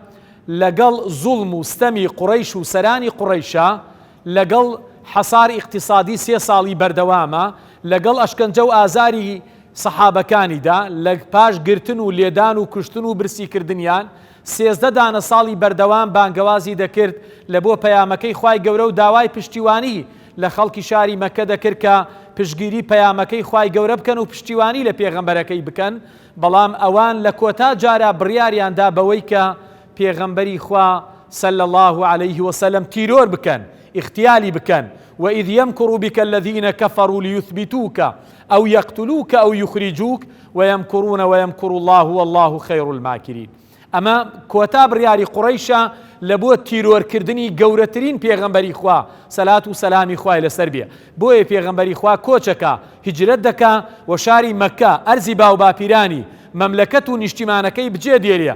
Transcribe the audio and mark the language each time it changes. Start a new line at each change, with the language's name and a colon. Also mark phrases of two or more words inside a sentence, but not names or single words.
Central Kurdish: لەگەڵ زوڵم و ستەمی قوڕەیش و سەرانی قوڕەیشە، لەگەڵ حەسار ئیقتیسادی 3 ساڵی بەردەوامە، لەگەڵ ئەشکەنجە و ئازاری سەحابەکانیدا، لە پاش گرتن و لێدان و کوشتن و برسیکردنیان 13 ساڵی بەردەوام بانگەوازی دەکرد لە بۆ پەیامەکەی خوای گەورە و داوای پشتیوانی لە خەڵکی شاری مەککە دەکرد کە پشتگیری پەیامەکەی خوای گەورە بکەن و پشتیوانی لە پێغەمبەرەکەی بکەن. بەڵام ئەوان لە کۆتا جارە بڕیاریاندا بەوەی کە پێغەمبەری خوا
Arabic: صلی الله عليه وسلم
Central Kurdish: تیرۆر بکەن، اختیالی بکەن.
Arabic: وإذ يمكر بك الذين كفروا ليثبتوك أو يقتلوك أو يخرجوك ويمكرون ويمكر الله والله خير الماكرين.
Central Kurdish: ئەمە کۆتا بڕیاری قوڕەیشە لە بۆ تیرۆرکردنی گەورەترین پێغەمبەری خوا سەلات و سەلامی خوای لەسەر بێ. بۆیە پێغەمبەری خوا کۆچەکە هیجرەت دەکا و شاری مەککە ئەرزی باو باپیرانی مەملەکەت و نیشتیمانەکەی بجێ دێرێ.